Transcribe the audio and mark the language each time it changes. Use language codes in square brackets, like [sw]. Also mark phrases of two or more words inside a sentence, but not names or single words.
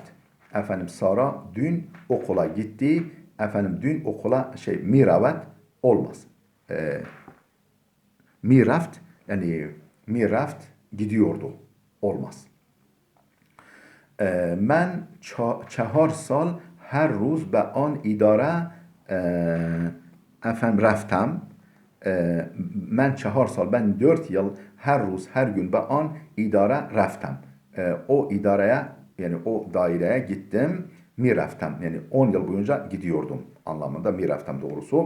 [tr] Efendim Sara dün okula gitti. Efendim dün okula miravet olmaz. Miraft yani miraft gidiyordu. Olmaz. Ben [fa] 4 سال هر روز به آن اداره efendim raftam. Ben 4 سال, [tr] ben 4 yıl [fa] هر روز [tr] her gün [fa] به آن اداره رفتم. [tr] O idareye yani o daireye gittim. Miraftam yani 10 yıl boyunca gidiyordum anlamında miraftam doğrusu.